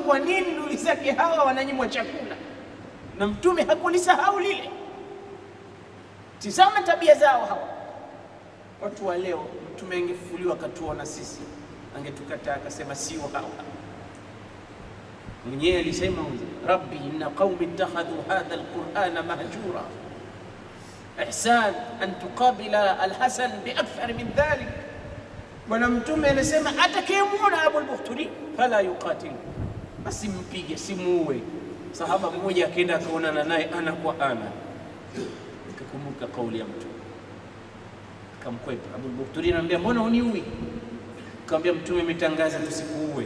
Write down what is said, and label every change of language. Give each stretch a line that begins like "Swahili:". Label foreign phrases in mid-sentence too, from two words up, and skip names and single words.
Swahili: Kwa nini ndugu zake hawa wananyimwa chakula na Mtume hakulisahau lile? Tizama tabia zao hawa watu wa leo. Mtume angefufuliwa akatuona sisi, angetukataa akasema sio hawa. Mwenyewe alisema
Arabic: رب إن قومي اتخذوا هذا القرآن مهجورا إحسان أن تقابل الحسن بأكثر من ذلك.
Swahili: Bwana Mtume anasema atakayemuona Abul Bukhturi
Arabic: فلا يقاتل,
Swahili: basi mpige, simuue. Sahaba mmoja akaenda akaonana naye ana kwa ana, akakumbuka kauli ya Mtume, akamkwepa. Abul Bukhturi anamwambia mbona uniui? Akamwambia Mtume ametangaza tusikuue.